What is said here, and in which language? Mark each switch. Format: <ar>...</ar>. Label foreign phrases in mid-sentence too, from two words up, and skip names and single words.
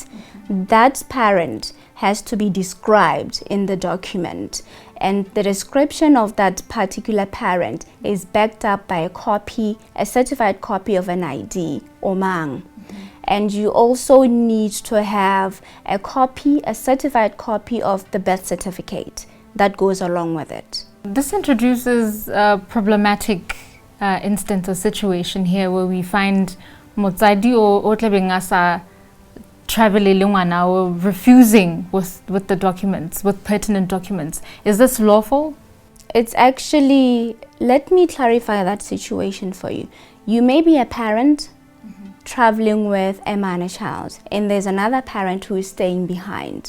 <en>That parent has to be described in the document, and the description of that particular parent is backed up by a certified copy of an ID or mang. And you also need to have a certified copy of the birth certificate that goes along with it. This introduces a problematic instance or situation here where we find</en> <tn>motsadi o tlabeng a sa travelele ngwana</tn> <en>or refusing with the documents, with pertinent documents. Is this lawful? It's actually, let me clarify that situation for you. You may be a parent traveling with a minor child, and there's another parent who is staying behind.</en>